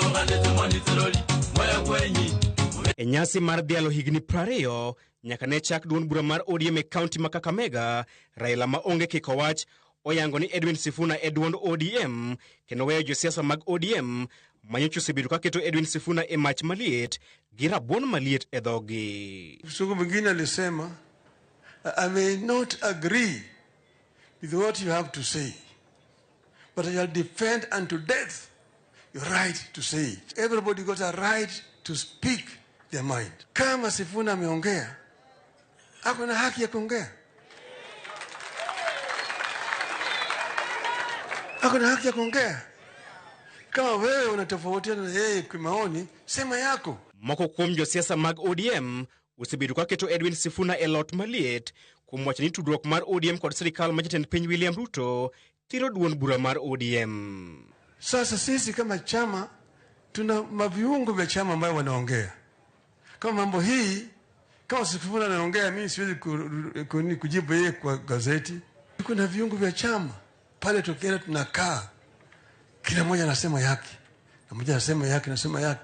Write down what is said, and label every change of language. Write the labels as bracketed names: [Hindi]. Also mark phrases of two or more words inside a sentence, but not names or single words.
[Luo (Kenya and Tanzania)] E nyasi mar dhialo higni 20 nyaka ne chak duond bura mar ODM e kaunti ma Kakamega, Raila ma onge kiko wach oyango ni Edwin Sifuna e duond ODM kendo weyo josiasa mag ODM manyocha osebedo kaketo Edwin Sifuna e mach maliet gi rabuon maliet e dhogi. [Swahili] Siku mwingine alisema, [English] I may not agree with what you have to say, but I shall defend unto death your right to say it. Everybody got a right to speak their mind. [Swahili] Kama Sifuna ameongea, ako na haki ya kuongea. Ako na haki ya kuongea. Kama wewe unatofautiana na yeye kwa maoni, sema yako. [Luo (Kenya and Tanzania)] Moko kuom josiasa mag ODM osebedo kaketo Edwin Sifuna e lot maliet kuom wacho ni tudruok mar ODM kod sirikal ma jatend piny William Ruto tiro duond bura mar ODM. [Swahili] Sasa sisi kama chama tuna maviungo vya chama ambayo wanaongea. Kama mambo hii, kama Sifuna anaongea, mimi siwezi kujibu yeye kwa gazeti. Kuna viungo vya chama pale tukienda tunakaa, kila mmoja anasema yake, na mmoja anasema yake, nasema yake.